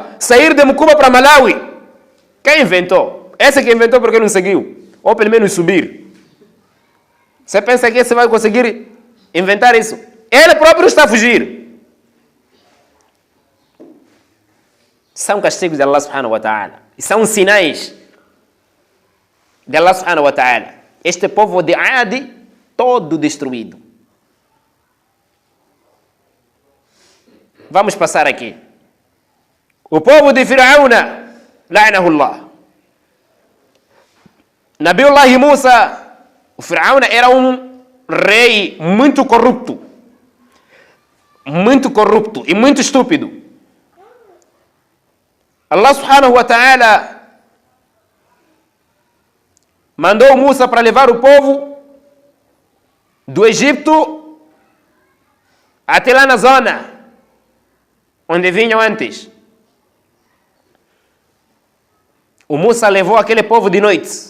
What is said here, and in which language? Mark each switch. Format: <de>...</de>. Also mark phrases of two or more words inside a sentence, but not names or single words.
<pt>Sair de Mucuba para Malawi. Quem inventou? Esse que inventou porque não seguiu. Ou pelo menos subir. Você pensa que você vai conseguir inventar isso? Ele próprio está a fugir. São castigos de</pt> <ar>الله سبحانه وتعالى.</ar> <pt>E são sinais de</pt> <ar>الله سبحانه وتعالى.</ar> <pt>Este povo de Adi, todo destruído. Vamos passar aqui. O povo de Fir'auna, la'anahullah. Nabiullah Musa, o Fir'auna era um rei muito corrupto. Muito corrupto e muito estúpido.</pt> <ar>الله سبحانه وتعالى</ar> <pt>mandou Musa para levar o povo do Egito até lá na zona onde vinham antes. O Musa levou aquele povo de noite.</pt>